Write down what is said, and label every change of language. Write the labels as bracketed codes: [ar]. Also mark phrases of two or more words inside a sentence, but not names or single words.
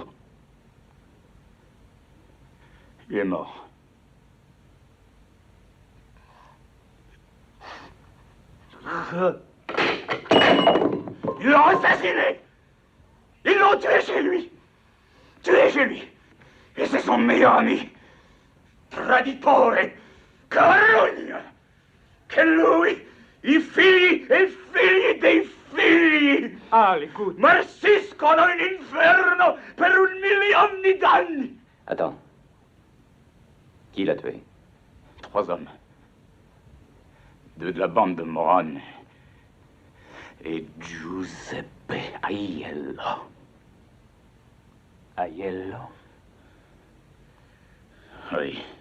[fr] Il est mort. Ils l'ont assassiné. Ils l'ont tué chez lui. Tué chez lui. Et c'est son meilleur ami. [it] Traditore. Carogna. Che lui, i figli e figli dei figli. [fr] Écoute. [it] Marciscono in inferno per 1 million d'anni. [fr] Attends. Qui l'a tué? 3 hommes. 2 de la bande de Moran. Et Giuseppe Aiello. Aiello? Oui.